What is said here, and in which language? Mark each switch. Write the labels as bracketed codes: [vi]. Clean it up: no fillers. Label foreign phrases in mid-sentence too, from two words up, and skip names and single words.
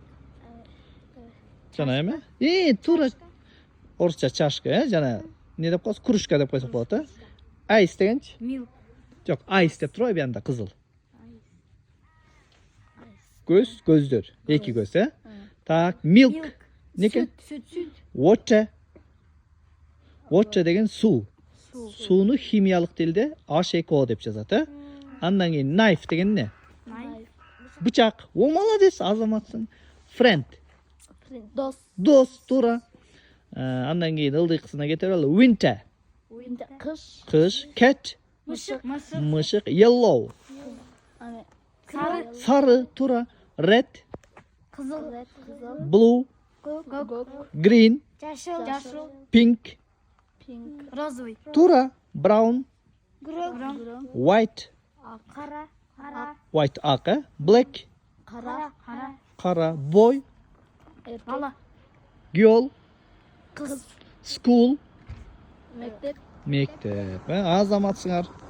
[ky] Жана эме? Туура орусча чашка, жана эмне деп коебуз? Кружка деп койсок болот, Айс дегенчи? Milk. Жок, айс деп турбайбы янда кызыл? Көздөр, эки көз, Так, milk. Неке? Water. Water деген суу. Сууну химиялык тилде H2O деп жазат, Андан кийин knife деген эмне? Бычак. О, молодец, азаматсың. Friend. Дос, туура. Андан кийин ылдыйкысына кете берели. Winter. Кыш. Cat. Мышык. Yellow. Сары, туура. Red. [en] Blue. Green. [ky] Pink. Розовый. Туура. [en] Brown. White. [ky] White ак, Black. Кара. Boy. Бала. Girl. Кыз. School. Мектеп. Мектеп. Азаматсыңар.